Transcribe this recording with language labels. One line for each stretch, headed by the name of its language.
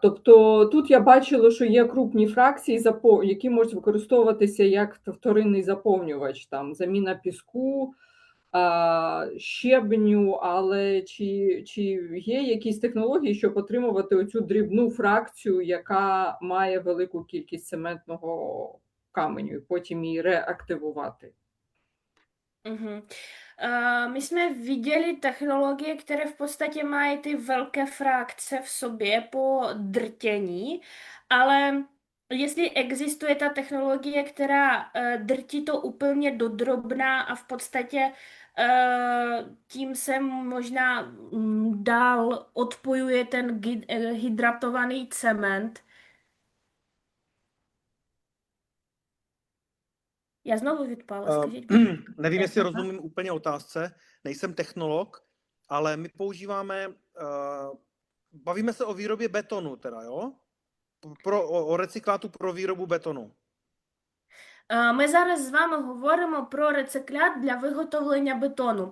Ukrainian: Тобто тут я бачила, що є крупні фракції, які можуть використовуватися як вторинний заповнювач, там заміна піску, щебню, але чи є якісь технології, щоб отримувати оцю дрібну фракцію, яка має велику кількість цементного каменю, і потім її реактивувати? Mhm.
Czech: My jsme viděli technologie, které v podstatě mají ty velké frakce v sobě po drtění, ale jestli existuje ta technologie, která drtí to úplně do drobna a v podstatě tím se možná dál odpojuje ten hydratovaný cement.
Ukrainian: Já znovu vypala, skажіть.
Czech: Nevím, jestli rozumím úplně otázce, nejsem technolog, ale my používáme, bavíme se o výrobě betonu teda, jo? O recyklátu pro výrobu betonu.
Ukrainian: Ми зараз з вами говоримо про рециклят для виготовлення бетону.